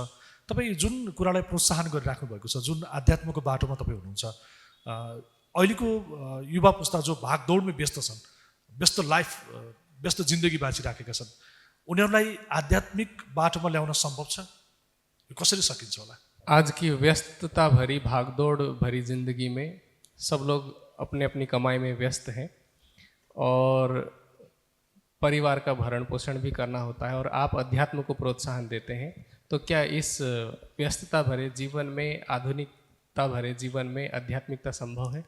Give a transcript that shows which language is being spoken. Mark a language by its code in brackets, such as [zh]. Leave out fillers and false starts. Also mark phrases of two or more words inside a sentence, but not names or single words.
[ne] तपाईँ जुन कुरालाई प्रोत्साहन गरिराख्नु भएको छ, जुन आध्यात्मको बाटोमा तपाईँ हुनुहुन्छ, अहिलेको युवा पुस्ता जो भागदौडमै व्यस्त छन्, व्यस्त लाइफ, व्यस्त जिन्दगी बाँचिराखेका छन्, उनीहरूलाई आध्यात्मिक बाटोमा ल्याउन सम्भव छ? यो कसरी सकिन्छ होला? [hi] आज की व्यस्तता भरी भागदौड़ भरी जिंदगी में सब लोग अपने अपनी कमाई में व्यस्त हैं और परिवार का भरण पोषण भी करना होता है, और आप अध्यात्म को प्रोत्साहन देते हैं, तो क्या इस व्यस्तता भरे जीवन में, आधुनिकता भरे जीवन में आध्यात्मिकता संभव है?